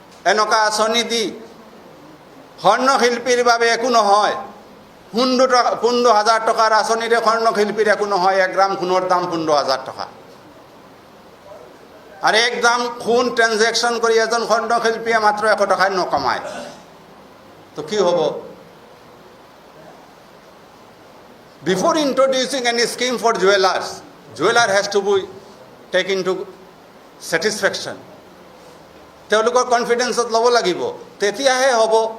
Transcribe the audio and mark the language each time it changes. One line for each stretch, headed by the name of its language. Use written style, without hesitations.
Assamese: এনেকুৱা আঁচনি দি স্বৰ্ণশিল্পীৰ বাবে একো নহয়, 15,000 টকাৰ আঁচনিৰে স্বৰ্ণশিল্পীৰ একো নহয়। 1 গ্ৰাম সোণৰ দাম 15,000 টকা। আৰু 1 গ্ৰাম সোণ ট্ৰেনজেকশ্যন কৰি এজন স্বৰ্ণশিল্পীয়ে মাত্ৰ 100 টকাই নকমায়, তো কি হ'ব?
English: Before introducing any scheme for jewelers, jeweler has to be taken to satisfaction.
Assamese: তেওঁলোকৰ কনফিডেন্সত ল'ব লাগিব, তেতিয়াহে হ'ব।